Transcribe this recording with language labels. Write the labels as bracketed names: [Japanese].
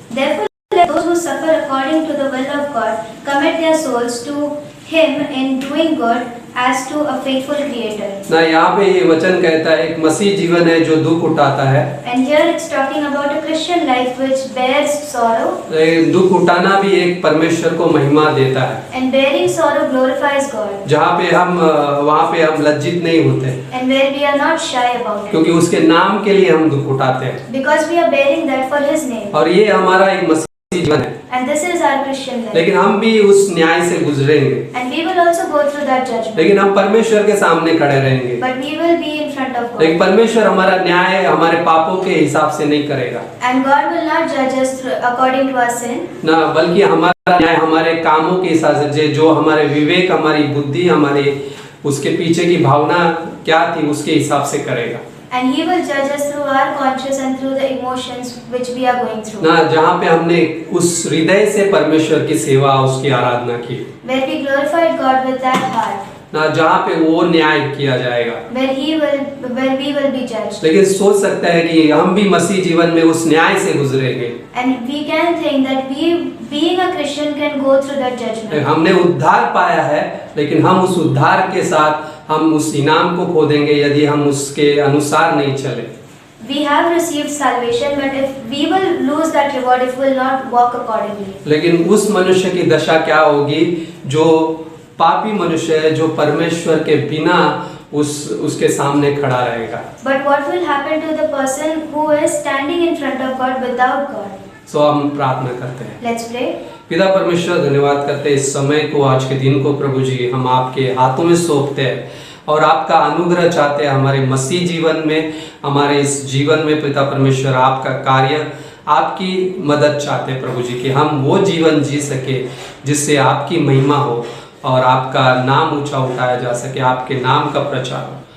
[English] Therefore, let those who suffer according to the will of God commit their souls to Him in doing good as to a faithful Creator. [Hindi] ना यहाँ पे ये वचन कहता है एक मसीह जीवन है जो दुख उठाता है। [English] And here it's talking about a Christian life which bears sorrow. [Hindi] दुख उठाना भी एक परमेश्वर को महिमा देता है। [English] And bearing sorrow glorifies God. [Hindi] जहाँ पे वहाँ पे हम लज्जित नहीं होते। [English] And where we are not shy about it. [Hindi] क्योंकि उसके नाम के लिए हम दुख उठाते हैं। [English] Because we are bearing that for His name. [Hindi] और ये हमारा एक मसीह जीवन है। [English] And this is our Christian life. [Hindi] लेकिन हम भी उस न्याय से गुजरेंगे। [English] And we will also go through that judgment. [Hindi] लेकिन हम परमेश्वर के सामने खड़े रहेंगे। [English] But we will be in front of God. [Hindi] लेकिन परमेश्वर हमारा न्याय हमारे पापों के हिसाब से नहीं करेगा। [English] And God will not judge us according to our sin. [Hindi] ना बल्कि हमारा न्याय हमारे कामों के हिसाब से जो हमारे विवेक हमारी बुद्धि हमारी उसके पीछे की भावना क्या थी उसके हिसाब से करेगा। [English] And He will judge us through our conscience and through the emotions which we are going through. [Hindi] ना जहाँ पे हमने उस हृदय से परमेश्वर की सेवा उसकी आराधना की। [English] Where we glorified God with that heart. [Hindi] ना जहाँ पे वो न्याय किया जाएगा। [English] Where we will be judged. [Hindi] लेकिन सोच सकते हैं कि हम भी मसीह जीवन में उस न्याय से गुजरेंगे। [English] And we can think that we, being a Christian, can go through that judgment. [Hindi] हमने उद्धार पाया है लेकिन हम उस उद्धार के साथ हम उस इनाम को खो देंगे यदि हम उसके अनुसार नहीं चले। [English] We have received salvation, but if we will lose that reward if we will not walk accordingly. [Hindi] लेकिन उस मनुष्य की दशा क्या होगी जो पापी मनुष्य है जो परमेश्वर के बिना उसके सामने खड़ा रहेगा। [English] But what will happen to the person who is standing in front of God without God? [Hindi] सो हम प्रार्थना करते हैं। [English] Let's pray. [Hindi] पिता परमेश्वर, धन्यवाद करते हैं इस समय को, आज के दिन को प्रभु जी हम आपके हाथों में सौंपते हैं और आपका अनुग्रह चाहते हैं हमारे मसीह जीवन में, हमारे इस जीवन में पिता परमेश्वर आपका कार्य, आपकी मदद चाहते हैं प्रभु जी कि हम वो जीवन जी सके जिससे आपकी महिमा हो और आपका नाम ऊंचा उठाया जा सके, आपके नाम का प्रचार हो।